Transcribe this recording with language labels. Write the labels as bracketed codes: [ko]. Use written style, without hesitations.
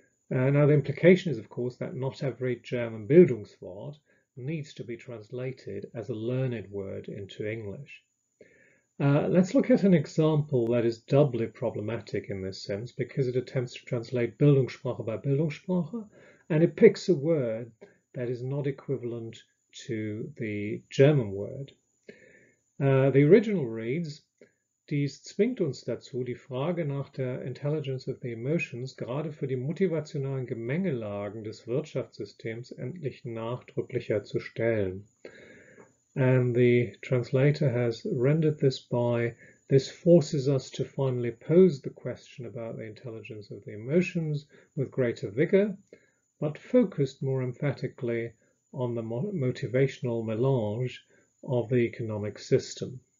[en] Now, the implication is, of course, that not every German Bildungswort needs to be translated as a learned word into English. Let's look at an example that is doubly problematic in this sense because it attempts to translate Bildungssprache by Bildungssprache, and it picks a word that is not equivalent to the German word. [de] The original reads, Dies zwingt uns dazu, die Frage nach der Intelligence of the Emotions gerade für die motivationalen Gemengelagen des Wirtschaftssystems endlich nachdrücklicher zu stellen. [en] And the translator has rendered this by, this forces us to finally pose the question about the intelligence of the emotions with greater vigor, but focused more emphatically on the motivational melange of the economic system.